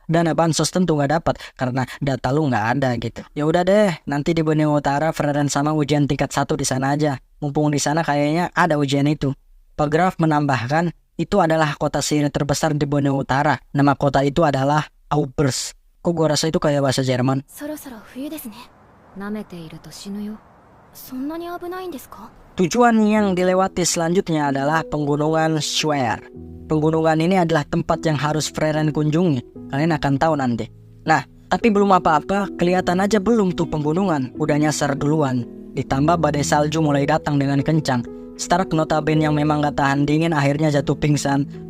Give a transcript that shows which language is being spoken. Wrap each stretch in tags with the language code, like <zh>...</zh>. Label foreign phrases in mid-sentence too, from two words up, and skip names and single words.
<id>Dana bansos tentu gak dapat karena data lo gak ada gitu. Ya udah deh, nanti di Borneo Utara Frieren sama ujian tingkat 1 di sana aja. Mumpung di sana kayaknya ada ujian itu. Pak Graf menambahkan, itu adalah kota sihir terbesar di Borneo Utara. Nama kota itu adalah Aubers. Kok gua rasa itu kayak bahasa Jerman?</id> <ja>そろそろ冬ですね。舐めていると死ぬよ。そんなに危ないんですか？</ja> <id>Tujuan yang dilewati selanjutnya adalah Pegunungan Schwer. Pegunungan ini adalah tempat yang harus Frieren kunjungi. Kalian akan tahu nanti. Nah, tapi belum apa-apa, kelihatan aja belum tuh pegunungan. Udah nyasar duluan. Ditambah badai salju mulai datang dengan kencang. Stark notabene yang memang gak tahan dingin akhirnya jatuh pingsan.</id>